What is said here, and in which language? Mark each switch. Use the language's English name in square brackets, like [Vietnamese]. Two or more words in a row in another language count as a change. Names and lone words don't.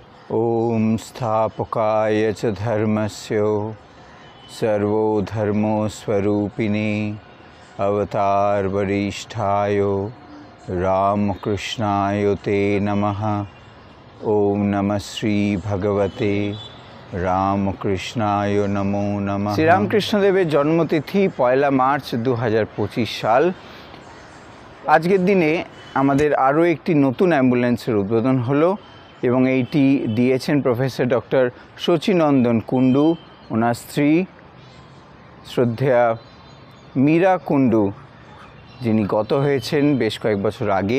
[Sanskrit] ओम स्थापकाय च धर्मस्य सर्वधर्मो स्वरूपिणे अवतार वरिष्ठाय रामकृष्णाय ते नमः। ओम नमः श्री भगवते रामकृष्णाय नमो नमः। [Bangla] শ্রী রামকৃষ্ণদেবের জন্মতিথি 1 মার্চ 2025 সাল। আজকের দিনে আমাদের আরো একটি নতুন অ্যাম্বুলেন্সের উদ্বোধন হলো এবং এইটি দিয়েছেন প্রফেসর ডক্টর শচীনন্দন কুণ্ডু, ওনার স্ত্রী শ্রদ্ধেয়া মীরা কুণ্ডু, যিনি গত হয়েছেন বেশ কয়েক বছর আগে।